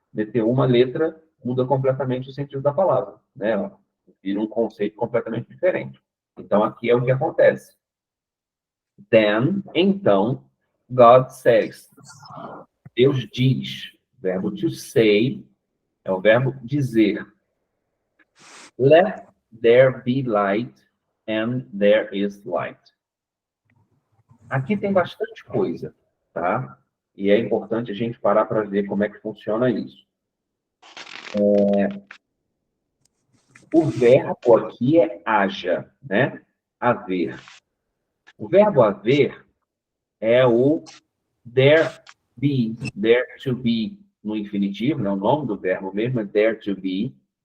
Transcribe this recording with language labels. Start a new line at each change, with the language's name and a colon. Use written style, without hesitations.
Portuguese: meter uma letra, muda completamente o sentido da palavra, né? Vira um conceito completamente diferente. Então, aqui é o que acontece.
English: Then,
Portuguese: então,
English: God says.
Portuguese: Deus diz. O verbo to say é o verbo dizer.
English: Let there be light, and there is light.
Portuguese: Aqui tem bastante coisa, tá? E é importante a gente parar para ver como é que funciona isso. O verbo aqui é haja, né? Haver. O verbo haver é o there be, there to be no infinitivo, né? O nome do verbo mesmo é there to be.